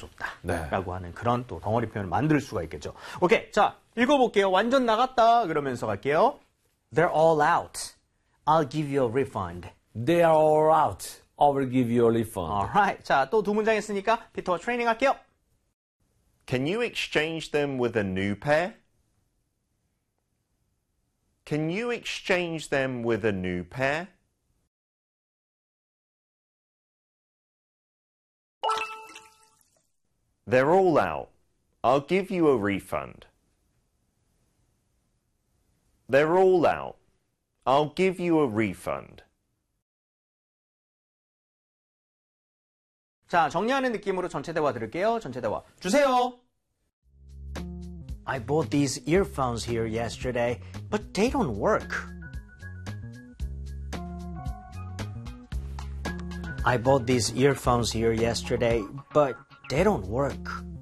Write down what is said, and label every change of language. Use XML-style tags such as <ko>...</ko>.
<ko>줬다라고 하는 그런 또 덩어리 표현을 만들 수가 있겠죠. 오케이. 자, 읽어볼게요. 완전 나갔다. 그러면서 갈게요.</ko> <en>They're all out. I'll give you a refund. They are all out. I will give you a refund. Alright.</en> <ko>자, 또두 문장 했으니까 피터와 트레이닝 할게요.</ko> <en>Can you exchange them with a new pair? Can you exchange them with a new pair? They're all out. I'll give you a refund. They're all out. I'll give you a refund.</en> <ko>자, 정리하는 느낌으로 전체 대화 들을게요. 전체 대화 주세요.</ko> <en>I bought these earphones here yesterday, but they don't work. I bought these earphones here yesterday, but they don't work.</en>